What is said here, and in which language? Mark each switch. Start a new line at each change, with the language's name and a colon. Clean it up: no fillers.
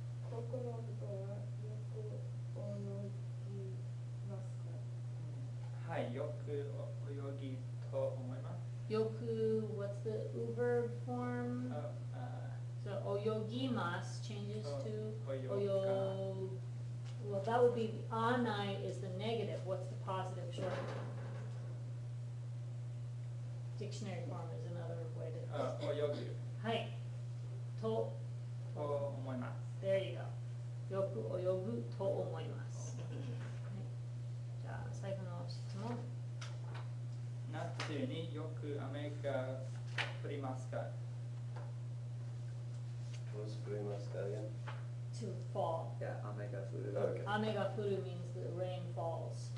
Japanese: ここの人はよく泳ぎますか？はい、よく泳ぎと思います。
English: Yoku, what's the verb form? あ So oyogimasu changes to
Japanese: Oyoga. oyo.
English: Well, that would be anai is the negative. What's the positive short form? Dictionary form is another way to.
Japanese: 泳ぐ Hai. To. と思います。
English: There you go.
Japanese: Yoku oyogu to omoimasu. じゃあ最後の質問。夏によく雨が降りますか？
English: What was Furimaska again? To fall. Yeah, Omega Furu. Okay.
Japanese: Ame ga furu
English: means the rain falls.